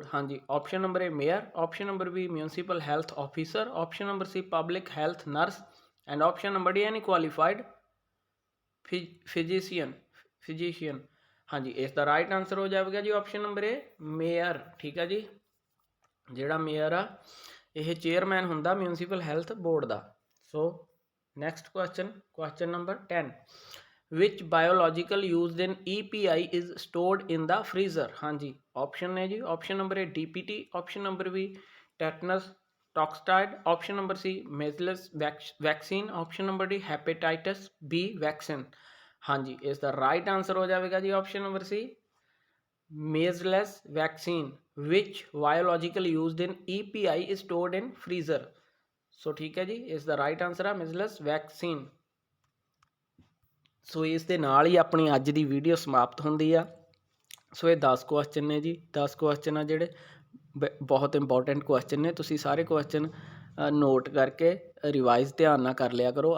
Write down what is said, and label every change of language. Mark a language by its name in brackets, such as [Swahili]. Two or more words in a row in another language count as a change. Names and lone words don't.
[English] ਹਾਂਜੀ, option number A mayor, option number B municipal health officer, option number C public health nurse and option number D any qualified physician. [Punjabi] ਹਾਂਜੀ, ਇਸ ਦਾ [English] right answer [Punjabi] ਹੋ ਜਾਵੇਗਾ ਜੀ [English] option number A mayor. [Punjabi] ਠੀਕ ਹੈ ਜੀ, ਜਿਹੜਾ ਮੇਅਰ ਆ ਇਹ ਚੇਅਰਮੈਨ ਹੁੰਦਾ [English] municipal health board [Punjabi] ਦਾ। [English] so next question number 10, which biological used in EPI is stored in the freezer? [Punjabi] ਹਾਂਜੀ, ਆਪਸ਼ਨ ਨੇ ਜੀ, [English] option number A DPT, option number B tetanus toxoid, option number C measles vaccine, option number D hepatitis B vaccine. [Punjabi] ਹਾਂਜੀ, ਇਸ ਦਾ [English] right answer [Punjabi] ਹੋ ਜਾਵੇਗਾ ਜੀ [English] option number C measles vaccine. which biological used in EPI is stored in freezer? [Punjabi] ਸੋ ਠੀਕ ਹੈ ਜੀ, ਇਸ ਦਾ [English] right answer [Punjabi] ਆ [English] measles vaccine. [Punjabi] ਸੋ ਇਸ ਦੇ ਨਾਲ ਹੀ ਆਪਣੀ ਅੱਜ ਦੀ ਵੀਡੀਓ ਸਮਾਪਤ ਹੁੰਦੀ ਆ। ਸੋ ਇਹ 10 ਕੁਐਸਚਨ ਨੇ ਜੀ, 10 ਕੁਐਸਚਨ ਆ ਜਿਹੜੇ ਬਹੁਤ [English] important question [Punjabi] ਨੇ। ਤੁਸੀਂ ਸਾਰੇ [English] question note [Punjabi] ਕਰਕੇ ਰਿਵਾਈਜ਼ ਧਿਆਨ ਨਾਲ ਕਰ ਲਿਆ ਕਰੋ।